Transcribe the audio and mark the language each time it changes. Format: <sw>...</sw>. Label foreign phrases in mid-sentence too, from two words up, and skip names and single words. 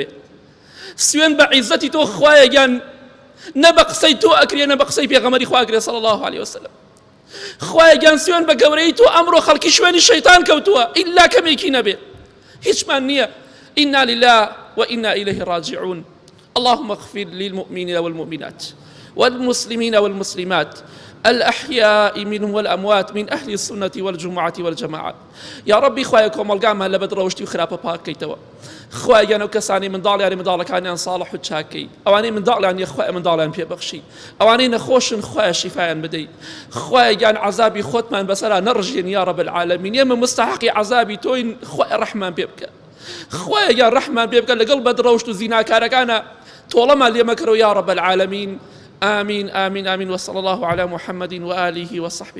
<ckb>سوێن بە عیزەتی تۆ خوایە گیان نە بە قسەی تۆ ئەکرێ نە بە قسەی پێغەمبەری خوا ئەکرێ</ckb> <ar>صلی الله عليه وسلم.</ar> <ckb>خوایە گیان سوێن بە گەورەی تۆ ئەمڕۆ خەڵکی شوێنی شەیطان کەوتووە ئیلا کەمێکی نەبێ هیچمان نییە.</ckb> <ar>ئینا لله وئینا ئیلەیه ڕاجعون. اللهم اغفر للمؤمنين والمؤمنات والمسلمين والمسلمات الأحياء منهم والأموات من أهل السنة والجمعة والجماعة. يا ربي</ar> <ckb>خوايا كومەڵگامان لە بەدڕەوشتی و خراپە پاک کەیتەوە. خوایە گیان ئەو کەسانی منداڵیانی منداڵەکانیان ساڵح و چاکەی ئەوانەی منداڵیان خوایە منداڵیان پێبەخشی ئەوانەی نەخۆشن خوایە شیفایان بدەیت. خوایە گیان عەزابی خۆتمان بەسەرا نەڕژێن</ckb> <ar>یا رب العالمین</ar> <ckb>ئێمە مستحقی عەزابی تۆین خوایە ڕەحمان پێ بکە خوایە گیان ڕەحمان پێ بکە لەگەڵ بەدڕەوشت و زیناکارەکانە تۆڵەمان لێ مەکەرەوە</ckb> <ar>یا رب العالمین. آمين آمين آمين وصلى الله على محمد وآله وصحبه.</ar>